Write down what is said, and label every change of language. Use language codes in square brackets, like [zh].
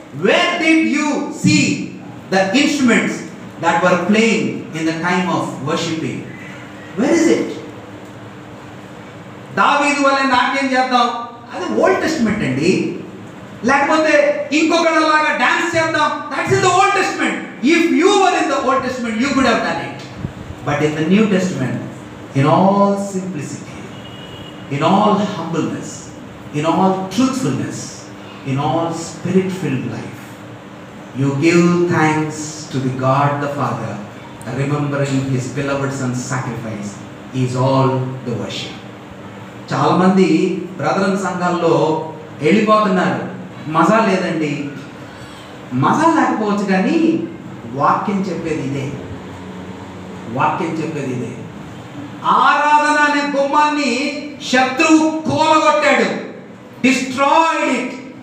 [en] Where did you see the instruments that were playing in the time of worshipping? Where is it? [te] దావీదు వలె నాట్యం చేద్దాం, అది old testament అండి. లేకపోతే ఇంకొకళ్ళలాగా డాన్స్ చేద్దాం, [en] That's in the old testament. If you were in the old testament you could have done it. But in the new testament, in all simplicity, in all humbleness, in all truthfulness, in all spirit-filled life, you give thanks to the God the Father, remembering His beloved Son's sacrifice is all the worship. [te] చాలా మంది brethren సంఘాల్లో వెళ్ళిపోతున్నారు. మజా లేదండి. మజా లేకపోవచ్చు, కానీ వాక్యం చెప్పేది ఇదే. వాక్యం చెప్పేది ఇదే. ఆరాధన అనే గుమ్మాన్ని శత్రువు కూలగొట్టాడు, [en] Destroyed it.